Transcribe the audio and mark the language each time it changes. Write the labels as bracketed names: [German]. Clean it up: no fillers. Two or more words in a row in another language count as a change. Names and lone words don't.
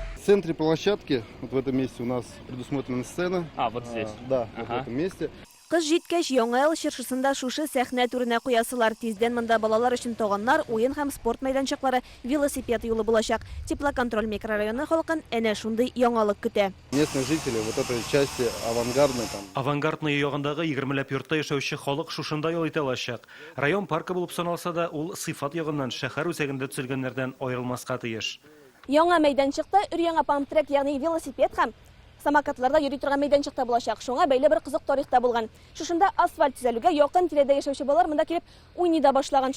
[Russian] центре площадки, вот в этом месте у нас предусмотрена сцена. Вот здесь. Да, вот в этом месте. [Tatar] Кыз җиткәч яңа ел чыршысында шушы сәхнә түренә куясылар. Тиздән монда балалар өчен тоганнар, уен һәм спорт мәйданчыклары, велосипед юлы булачак. Теплоконтроль микрорайоны халкын әнә шундый яңалык көтә. [Russian] Местные жители вот этой части авангардной там. [Tatar] Авангардный ягындагы 20ләп йортта яшәүче халык шушында ял итә алачак. Район паркы булып саналса да, ул сыйфат ягыннан шәһәр үзәгендә төзелгәннәрдән аерылмаска тиеш. Яңа мәйданчыкта өр-яңа памтрек, ягъни велосипед һәм самокатларда йөри торган мәйданчыкта булачак. Шуңа бәйле бер кызык тарихта булган. Шушында асфальт төзелүгә якын тирәдә яшәүче балалар монда килеп уйный да башлаган.